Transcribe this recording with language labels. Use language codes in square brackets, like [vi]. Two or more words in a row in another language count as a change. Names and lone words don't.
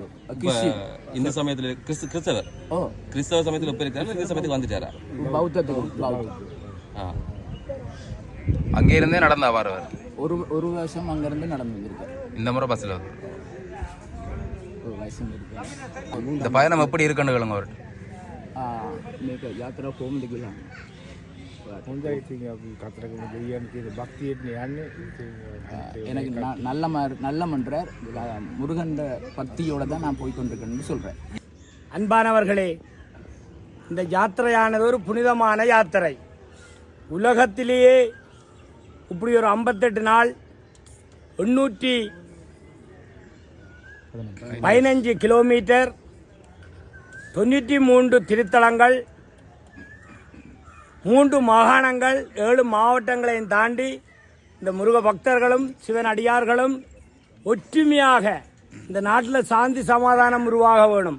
[ta] இந்த சமயத்தில் கிறிஸ்தவர் கிறிஸ்தவ சமயத்தில் இப்போ இருக்கிறார். இந்த சமயத்துக்கு வந்துட்டாரா? பௌத்தம். அங்கே இருந்தே நடந்தா வாரவர் ஒரு வருஷம் அங்கேருந்து நடந்து வந்திருக்கார். இந்த முறை பஸ்ஸில் வந்து ஒரு வருஷம் இருக்கார். இந்த பயணம் எப்படி இருக்குன்னு கேளுங்க அவர்கிட்ட. [si] මේක යාත්‍රා කොහොමද කියලා. හොඳයි. ඉතින් අපි කතරගම දෙවියන් කියන භක්තියෙන් යන්නේ. [ta] எனக்கு நல்ல மன்றார் முருகன் பக்தியோட தான் நான் போய் கொண்டிருக்கேன்னு சொல்கிறேன். அன்பானவர்களே, இந்த யாத்திரையானது ஒரு புனிதமான யாத்திரை. உலகத்திலேயே இப்படி ஒரு 58 நாள் 815 கிலோமீட்டர் 93 திருத்தலங்கள் 3 மாகாணங்கள் 7 மாவட்டங்களையும் தாண்டி இந்த முருக பக்தர்களும் சிவன் அடியார்களும் ஒற்றுமையாக இந்த நாட்டில் சாந்தி சமாதானம் உருவாக வேணும்.